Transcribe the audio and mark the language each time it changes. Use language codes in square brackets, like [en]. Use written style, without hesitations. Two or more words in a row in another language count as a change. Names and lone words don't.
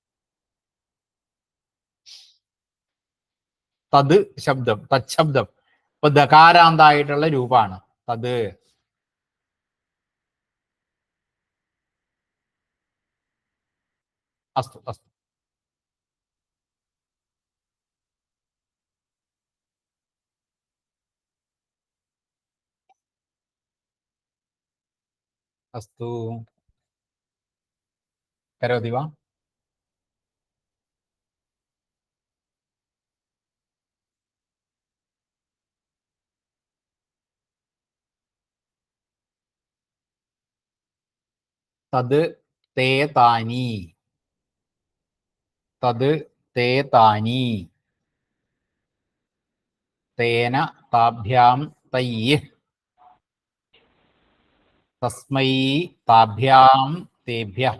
[ml] തത് ശബ്ദം, തച്ഛബ്ദം. ഇപ്പൊ ദകാരാന്തായിട്ടുള്ള രൂപമാണ് തത്. [sa] അസ്തു അസ്തു. अस्तु, करोति वा? तद् ते तानि, तद् ते तानि, तेन ताभ्यां तैः, तस्मै ताभ्यां तेभ्यः।